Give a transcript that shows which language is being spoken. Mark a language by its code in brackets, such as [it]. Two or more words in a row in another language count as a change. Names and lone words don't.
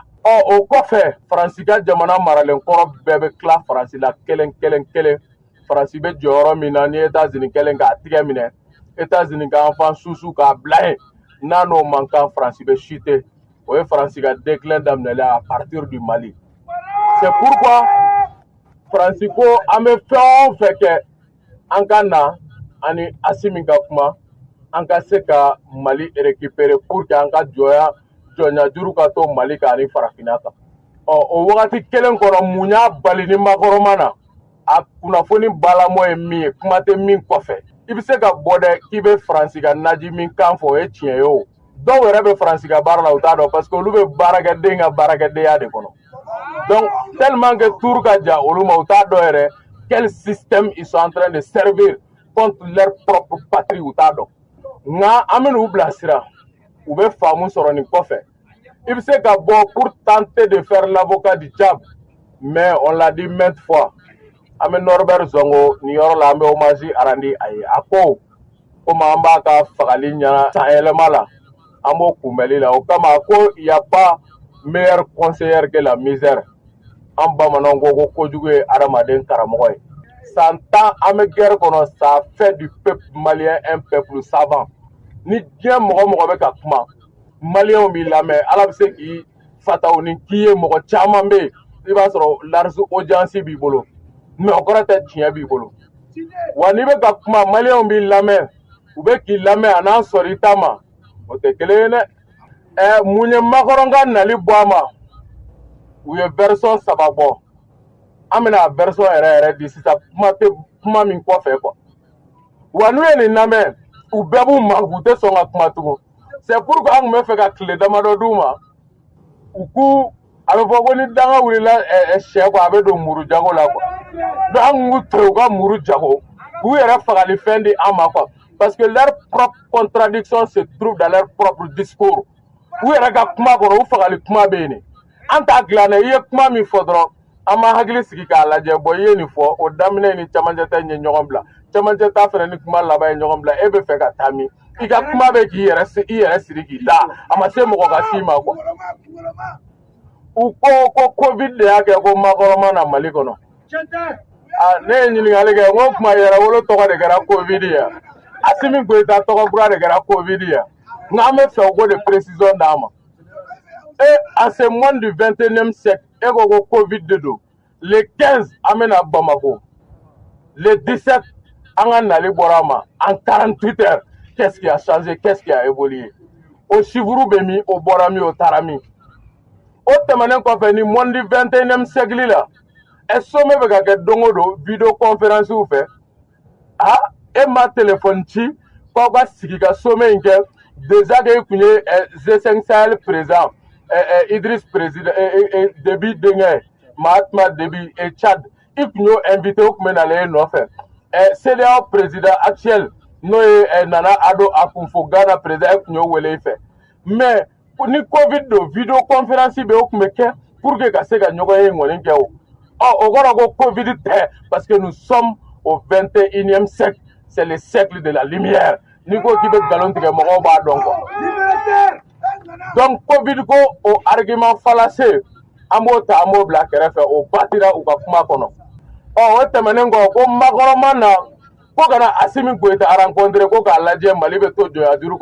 [bm] O kɔfɛ Faransi ka jamana maralen kɔrɔ bɛɛ bɛ tila Faransi la kelen kelen kelen. Faransi bɛ jɔyɔrɔ min na ni États-Unis kɛlen k'a tigɛ minɛ, États-Unis ka enfant susu k'a bila yen, n'a n'o man kan Faransi bɛ chuter. O ye Faransi ka déclin daminɛlen [fr] à partir du Mali. C'est pourquoi [bm] Faransi ko an bɛ fɛn o fɛn kɛ an ka na ani Assimi ka kuma an ka se ka Mali récupérer [fr] pour que [bm] an ka jɔnya juru ka to Mali kan ani farafinna kan. O wagati kelen kɔnɔ mun y'a bali ni Macron ma na? A kunnafoni balamɔ ye min ye kuma tɛ min kɔfɛ. I bɛ se ka bɔ dɛ k'i bɛ Faransi ka naji min kan fɔ o ye tiɲɛ ye o. Dɔw yɛrɛ bɛ Faransi ka baara la u t'a dɔn [fr] parce que [bm] olu bɛ baarakɛden ka baarakɛdenya de kɔnɔ. [fr] Donc tellement que [bm] tour ka jan olu ma u t'a dɔn yɛrɛ [fr] quel système ils sont en train de servir contre leur propre patrie [bm] u t'a dɔn. Nka an bɛ n'u bilasira u bɛ faamu sɔrɔ nin kɔfɛ. I bɛ se ka bɔ [fr] pour tenter de faire l'avocat du diable, mais on l'a dit maintes fois. [bm] An bɛ Norbert Zongo ni yɔrɔ la an bɛ hommage arandi a ye. A ko komi an b'a ka fagali ɲɛna san yɛlɛma la an b'o kunbɛli la o kama a ko [fr] il y a pas meilleur conseiller que la misère. [bm] An bamananw ko kojugu ye adamaden karamɔgɔ ye. San 10 an bɛ guerre kɔnɔ, [fr] ça a fait du peuple malien un peuple savant. [bm] Ni diɲɛ mɔgɔ mɔgɔ bɛ ka kuma maliyɛnw b'i lamɛn, ala bɛ se k'i fataw ni k'i ye mɔgɔ caman bɛ yen i b'a sɔrɔ [en] large audience [bm] b'i bolo mais o kɔrɔ tɛ tiɲɛ b'i bolo. Wa n'i bɛ ka kuma maliyɛnw b'i lamɛn u bɛ k'i lamɛn a n'a sɔrɔ i ta ma o tɛ kelen ye dɛ. Mun ye Macron ka nali bɔ a ma u ye version 3 bɔ. An bɛna version yɛrɛ di sisan kuma min kɔfɛ quoi. Wa n'u ye nin lamɛn u bɛɛ b'u manku u tɛ sɔn ka kuma tugun. [fr] C'est pourquoi [bm] an tun bɛ fɛ ka tile damadɔ d'u ma u k'u a bɛ fɔ ko ni danga wulila sɛ kɔ a bɛ don muru jago la quoi. Donc an k'u to u ka muru jago k'u yɛrɛ fagali fɛn di an ma quoi. [fr] Parce que leur propre contradiction se trouve dans leur propre discours. [bm] U yɛrɛ ka kuma kɔnɔ u fagali kuma bɛ yen. an t'a dilan dɛ i ye kuma min fɔ dɔrɔn an ma hakili sigi k'a lajɛ bɔn i ye nin fɔ o daminɛ ni camancɛ ta in ye ɲɔgɔn bila camancɛ ta fɛnɛ ni kuma laban ye ɲɔgɔn bila e bɛ fɛ ka taa min i ka kuma bɛ k'i yɛrɛ siri k'i da a ma se mɔgɔ ka s'i ma quoi u ko covid de y'a kɛ ko makɔrɔma na Mali kɔnɔ ne ye ɲininkali kɛ n ko kuma yɛrɛwolo tɔgɔ de kɛra covid ye Assimi Goïta tɔgɔ kura de kɛra covid ye nka an bɛ fɛ u ko [fr] de précision [bm] d'a ma [fr] à ce monde du 21e siècle et [bm] ko covid de do [fr] le 15 [bm] an bɛna Bamako [fr] le 17 [bm] an ka nali bɔra ma [fr] en 48 heures qu'est-ce qui a changé qu'est-ce qui a évolué [bm] o chiffre bɛ min o bɔra min o taara min o tɛmɛnen kɔfɛ ni [fr] monde du 21e siècle la [bm] sommet bɛ ka kɛ don o don [fr] video conférence [bm] fɛ e ma téléphone ci k'aw ka sigi ka sommet in kɛ [fr] déjà que [bm] i kun ye G5 Sahel président Idriss président Déby denkɛ Mahatma Déby Tchad i kun y'o invité o kun bɛ nalen e nɔfɛ CEDEAO [fr] président actuel [bm] n'o ye Nana Addo Akufo Ghana président e kun y'o wele i fɛ mais ni covid do [fr] video conférence [bm] bɛ o kun bɛ kɛ [fr] pour que [bm] ka se ka ɲɔgɔn ye ŋɔni kɛ o o kɔrɔ ko covid tɛ [fr] parce que nous sommes au 21e siècle c'est le siècle de la lumière [bm] ni ko k'i bɛ nkalon tigɛ mɔgɔw b'a dɔn quoi donc covid ko o [fr] argument fallacieux [bm] an b'o ta an b'o bila kɛrɛfɛ o batira u ka kuma kɔnɔ o tɛmɛnen kɔ ko makɔrɔma na ko kana Assimi Goïta rencontré ko k'a lajɛ Mali bɛ to jɔnya juru